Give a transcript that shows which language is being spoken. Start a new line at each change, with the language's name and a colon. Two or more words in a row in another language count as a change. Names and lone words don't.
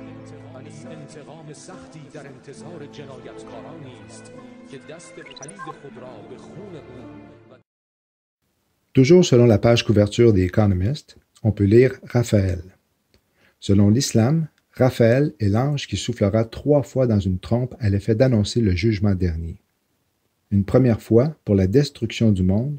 Persian: انتقام سختی در انتظار جنایتکارانی است که دست پلید خود را به خون او.
French: Toujours selon la page couverture des Economist, on peut lire Raphaël. Selon l'islam, Raphaël est l'ange qui soufflera 3 fois dans une trompe à l'effet d'annoncer le jugement dernier. Une première fois pour la destruction du monde.